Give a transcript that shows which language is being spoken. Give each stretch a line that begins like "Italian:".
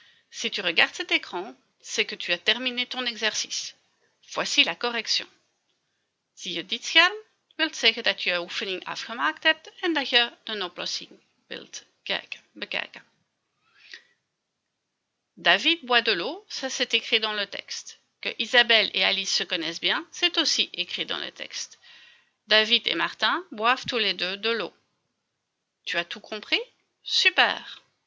French: Si tu regardes cet écran, c'est que tu as terminé ton exercice. Voici la correction.
Dutch: Zie je dit scherm, wil zeggen dat je je oefening afgemaakt hebt en dat je de oplossing wilt bekijken.
French: David boit de l'eau, ça c'est écrit dans le texte. Que Isabelle et Alice se connaissent bien, c'est aussi écrit dans le texte. David et Martin boivent tous les deux de l'eau. Tu as tout compris? Super!